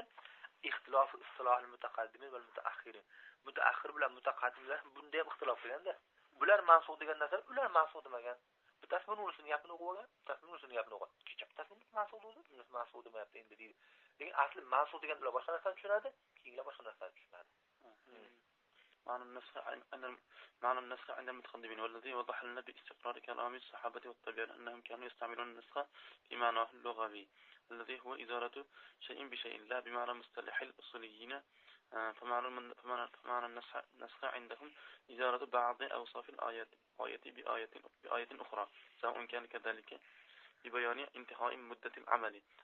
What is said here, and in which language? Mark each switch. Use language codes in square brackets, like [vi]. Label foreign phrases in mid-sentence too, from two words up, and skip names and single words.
[ar] اختلاف اصطلاح المتقدمين والمتأخرين. [uz] Mutaakhir bilan mutaqaddimlar bunda ham ixtilof qilganda, bular mansukh degan narsa, ular mansukh demagan. Bittasi buning gapini o'qib olgan, bittasi buning gapini o'qib. Bittasi mansukh deydi, bittasi mansukh demayapti endi deydi. Lekin asli mansukh deganlar boshqa narsani tushunadi, keyingilar boshqa narsani tushunadi. [ar] معنى النسخ عند المتقدمين والذي وضح لنا باستقرار كلام الصحابة والتابعين أنهم كانوا يستعملون النسخ في معناه اللغوي الذي هو إزالة شيء بشيء لا بمعنى مصطلح الأصوليين. فمعنى النسخ عندهم إزالة بعض أوصاف الآية بآية أخرى، سواء كان كذلك ببيان انتهاء مدة العمل